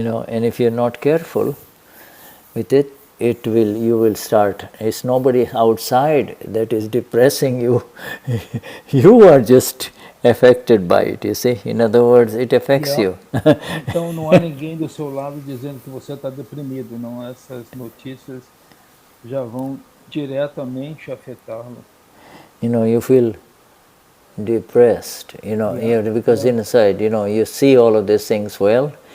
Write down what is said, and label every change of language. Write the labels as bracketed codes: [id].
[en] And if you're not careful with it, you will start. It's nobody outside that is depressing you. You are just affected by it, you see. In other words, it affects you. [pt] Então não há ninguém do seu lado dizendo que você está deprimido, não. Essas notícias já vão diretamente afetá-lo. [en] You feel depressed, because inside, you see all of these things well.